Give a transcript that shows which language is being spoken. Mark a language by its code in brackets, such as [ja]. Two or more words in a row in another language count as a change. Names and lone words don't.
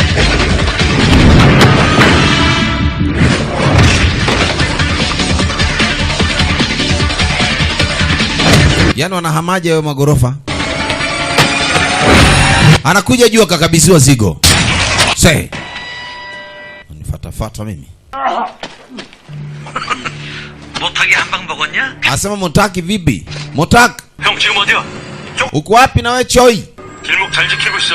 [sw] Yaani wanahamaje hayo magorofa? Anakuja juu akakabidhiwa zigo. Say. Unifatafata mimi. [ko] Motaki 한방 먹었냐? [sw] Asema Motaki vipi? Motak. [ko] 형 지금 어디야? [sw] Uko wapi na wewe Choi? [ko] 길목 잘 지키고 있어.